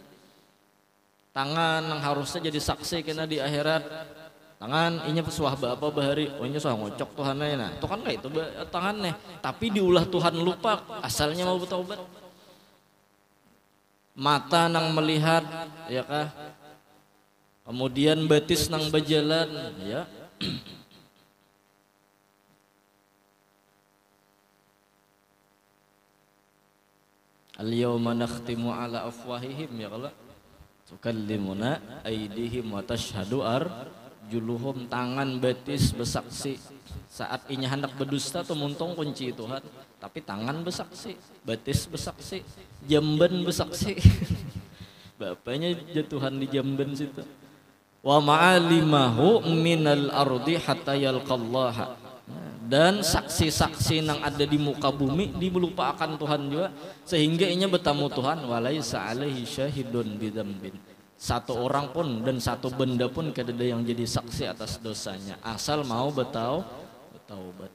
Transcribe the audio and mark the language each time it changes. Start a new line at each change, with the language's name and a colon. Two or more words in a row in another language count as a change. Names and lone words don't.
Banjar: Tangan yang harusnya jadi saksi kena di akhirat, tangan inya pesuah apa bahari, oh inya suah ngocok Tuhannya, nah itu kan kayak itu tangannya, tapi diulah Tuhan lupa asalnya mau bertaubat. Mata nang melihat ya kah, kemudian betis nang berjalan ya.
Arabic: اليوم نختم على أفواههم يا الله تكلمنا أيديهم وتشهد أرجلهم,
Banjar: tangan betis bersaksi saat inya hendak berdusta tuh muntung kunci Tuhan, tapi tangan bersaksi, betis bersaksi, jamban bersaksi. Bapaknya jatuhan di jamban situ.
Arabic: وما علمه من الأرض حتى يلقى الله,
Banjar: dan saksi-saksi yang ada di muka bumi dilupakan Tuhan juga sehingga inya bertemu Tuhan,
Arabic: وليس عليه شاهد بذنب,
Banjar: satu orang pun dan satu benda pun kada ada yang jadi saksi atas dosanya asal mau bertaubat.